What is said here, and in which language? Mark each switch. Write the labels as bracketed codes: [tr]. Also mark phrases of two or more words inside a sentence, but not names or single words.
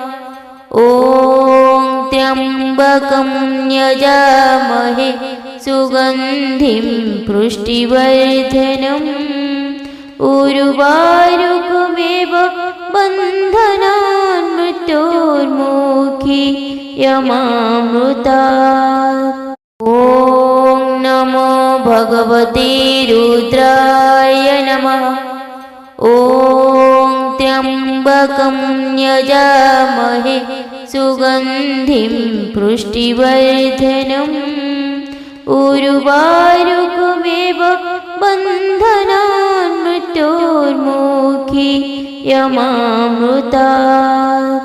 [sa] ओम त्र्यंबकं यजामहे सुगंधिं पुष्टिवर्धनम् उर्वारुकमेव बन्धनान् मृत्योर्मुखी यमामृतात्। ओम नमो ഭഗവതേ രുദ്രായ നമഃ. ഓം ത്രയംബകം യജാമഹേ സുഗന്ധിം പുഷ്ടിവർദ്ധനം. ഉരുവാരുകമേവ ബന്ധനാൻ മൃത്യോർമുഖീയമാമൃതാത്.